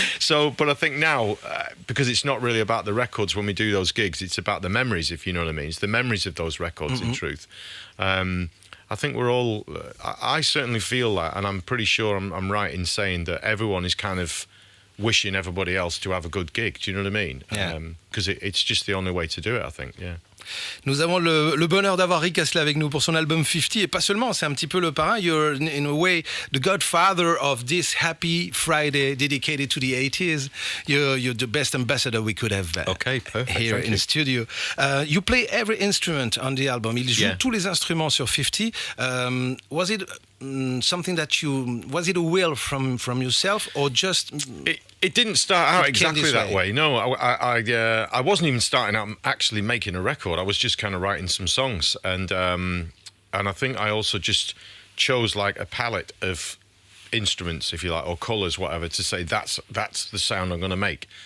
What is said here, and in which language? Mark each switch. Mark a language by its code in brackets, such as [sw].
[en] So, but I think now, because it's not really about the records when we do those gigs, it's about the memories, if you know what I mean. It's the memories of those records, in truth. I think we're all, I certainly feel that, and I'm pretty sure I'm right in saying that everyone is kind of wishing everybody else to have a good gig. Do you know what I mean? Because it's just the only way to do it, I think. Yeah. [fr] Nous avons le bonheur d'avoir Rick Astley avec nous pour son album 50, et pas seulement, c'est un petit peu le parrain. [en] You're in a way the godfather of this happy Friday dedicated to the 80s. You're the best ambassador we could have here in the studio. You play every instrument on the album. [fr] Il joue tous les instruments sur 50. [en] Was it something that was it a will from yourself, or just... It didn't start out exactly that way. No, I wasn't even starting out actually making a record. I was just kind of writing some songs, and I think I also just chose like a palette of instruments, if you like, or colours, whatever, to say that's the sound I'm going to make.